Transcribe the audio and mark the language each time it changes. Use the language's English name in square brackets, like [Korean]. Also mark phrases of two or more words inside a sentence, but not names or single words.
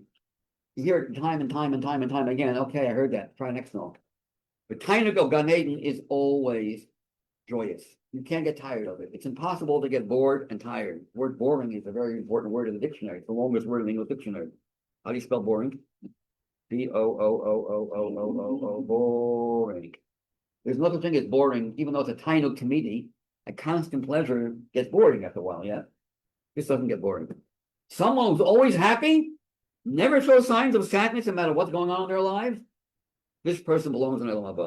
[English] You hear it time and time and time and time again. Okay, I heard that. Try next note. But Tainug Gan Eden is always joyous. You can't get tired of it. It's impossible to get bored and tired. The word boring is a very important word in the dictionary. It's the longest word in the English dictionary. How do you spell boring? B-O-O-O-O-O-O-O-O, boring. There's no such thing as boring, even though it's a Tainug comedy. A constant pleasure gets boring after a while, yeah? This doesn't get boring. Someone who's always happy, never shows signs of sadness no matter what's going on in their lives, this person belongs in [Hebrew] Olam Haba.